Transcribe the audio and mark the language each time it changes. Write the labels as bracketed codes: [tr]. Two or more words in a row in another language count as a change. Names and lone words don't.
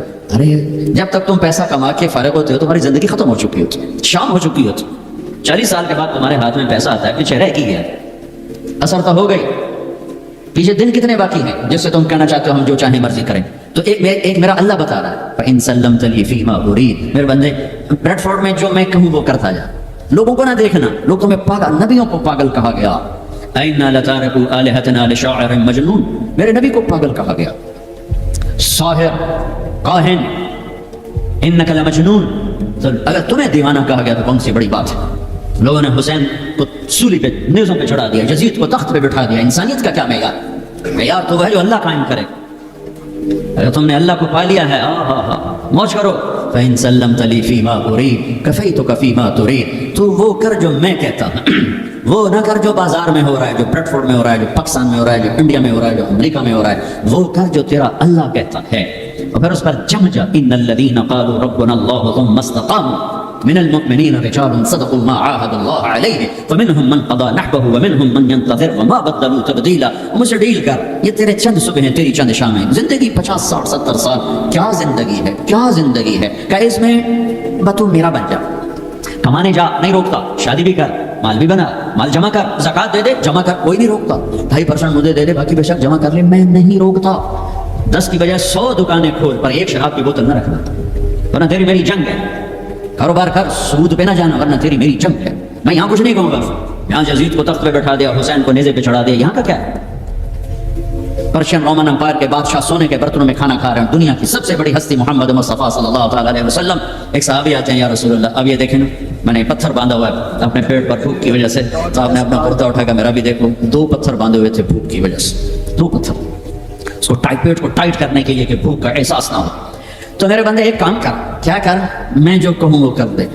[ur] ارے جب تک تم پیسہ کما کے فارغ ہوتے ہو تمہاری زندگی ختم ہو چکی ہوتی، شام ہو چکی ہوتی۔ 40 سال کے بعد تمہارے ہاتھ میں پیسہ آتا ہے، پیچھے رہ کی گیا، اثر تو ہو گئی، پیچھے دن کتنے باقی ہیں جس سے تم کہنا چاہتے ہو ہم جو چاہیں مرضی کریں۔ تو ایک میرا اللہ بتا رہا ہے [ar] فَإِن سَلَّمْتَ لِي فِي مَا أُرِيدُ، [ur] میرے بندے بریڈ فورڈ میں جو میں کہوں وہ کرتا جا، لوگوں کو نہ دیکھنا، لوگ تمہیں پاگل، نبیوں کو پاگل کہا گیا. [ar] أئنا لتاركو آلهتنا لشاعر مجنون, [ur] میرے نبی کو پاگل کہا گیا، ساحر، کاہن, [ar] إنك لمجنون. [ur] تو اگر تمہیں دیوانہ کہا گیا تو کون سی بڑی بات ہے. لوگوں نے حسین کو سولی پے، نیزوں پے چڑھا دیا، یزید کو تخت پے بٹھا دیا. انسانیت کا کیا معیار تو وہ جو اللہ قائم کرے۔ اگر تم نے اللہ کو پا لیا ہے، موج کرو. [ar] فإن سلمت لي فيما أريد كفيتك فيما تريد, [ur] تو وہ کر جو میں کہتا ہوں، وہ نہ کر جو بازار میں ہو رہا ہے، جو بریڈفورڈ میں ہو رہا ہے، جو پاکستان میں ہو رہا ہے، جو انڈیا میں ہو رہا ہے، جو امریکہ میں ہو رہا ہے، وہ کر جو تیرا اللہ کہتا ہے. اور پھر اس پر جم جا, [ar] إن الذين قالوا ربنا الله ثم استقاموا من المؤمنين رجال صدقوا ما عاهدوا الله عليه فمنهم من قضى نحبه ومنهم من ينتظر وما بدلوا تبديلا. [ur] مجھ سے ڈیل کر، یہ تیرے چند صبح ہیں، تیری چند شامیں۔ زندگی 50، 60، 70 سال، کیا زندگی ہے، کیا زندگی ہے. کیا اس میں تو میرا بن جا، کمانے جا، نہیں روکتا. شادی بھی کر، مال بھی بنا، مال جمع کر، زکات دے دے، جمع کر، کوئی نہیں روکتا. 2.5% مجھے دے دے، باقی بیشک جمع کر لے، میں نہیں روکتا۔ 10 کی بجائے 100 دکانیں کھول، پر ایک شراب کی بوتل نہ رکھنا، ورنہ تیری میری جنگ ہے. کاروبار کر، سود پے نہ جانا، ورنہ تیری میری جنگ ہے. میں یہاں کچھ نہیں کہوں گا۔ یہاں یزید کو تخت پے بٹھا دیا، حسین کو نیزے پے چڑھا دیا، یہاں کا کیا ہے. پرشین رومن امپائر کے بادشاہ سونے کے برتنوں میں کھانا کھا رہے ہیں. دنیا کی سب سے بڑی ہستی محمد مصطفیٰ [ar] صلى الله عليه وسلم. [ur] ایک صحابی آتے ہیں, [ar] يا رسول الله, [ur] اب یہ دیکھیں نا، میں نے پتھر باندھا ہوا ہے اپنے پیٹ پر بھوک کی وجہ سے. تو آپ نے اپنا کرتا اٹھا کر میرا بھی دیکھو، 2 پتھر باندھے ہوئے تھے بھوک کی وجہ سے، 2 پتھر. اس کو پیٹ کو ٹائٹ کرنے کے لیے کہ بھوک کا احساس نہ ہو. تو میرے بندے ایک کام کر، کیا کر، میں جو کہوں وہ کر دے.